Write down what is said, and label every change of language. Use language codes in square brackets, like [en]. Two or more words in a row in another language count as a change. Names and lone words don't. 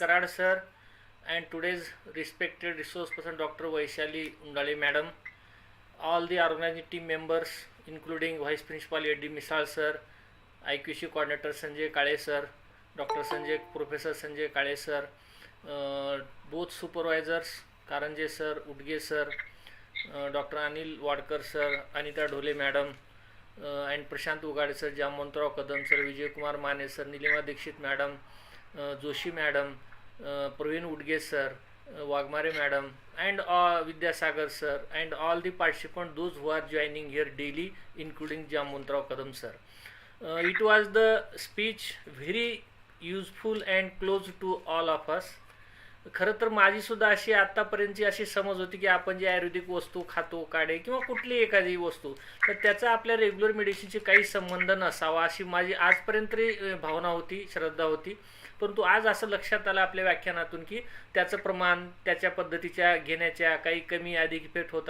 [en] Karad sir, and today's respected resource person, Dr. Vaishali Undale madam, all the organizing team members, including Vice Principal A.D. Misal sir, IQC Coordinator Sanjay Kale sir, Dr. Sanjay, Professor Sanjay Kale sir, both supervisors, Karanje sir, Udge sir, Dr. Anil Wadkar sir, Anita Dhole madam, and Prashant Ugade sir, Jamontrao Kadam sir, Vijay Kumar Mane sir, Nilima Dikshit madam, Joshi madam, Praveen Udge sir, Wagmare madam, and Vidyasagar sir, and all the participants, those who are joining here daily, including Jamontrao Kadam sir. It was the speech very useful and close to all of us. [mr] खरं तर माझी सुद्धा अशी आत्तापर्यंतची अशी समज होती की आपण जी आयुर्वेदिक वस्तू खातो, काढे किंवा कुठली एखादी वस्तू, तर त्याचा आपल्या [en] regular medicineशी [mr] काही संबंध नसावा अशी माझी आजपर्यंत भावना होती, श्रद्धा होती. परंतु आज असं लक्षात आलं आपल्या व्याख्यानातून की त्याचं प्रमाण, त्याच्या पद्धतीच्या घेण्याच्या काही कमी अधिक इफेक्ट होतात.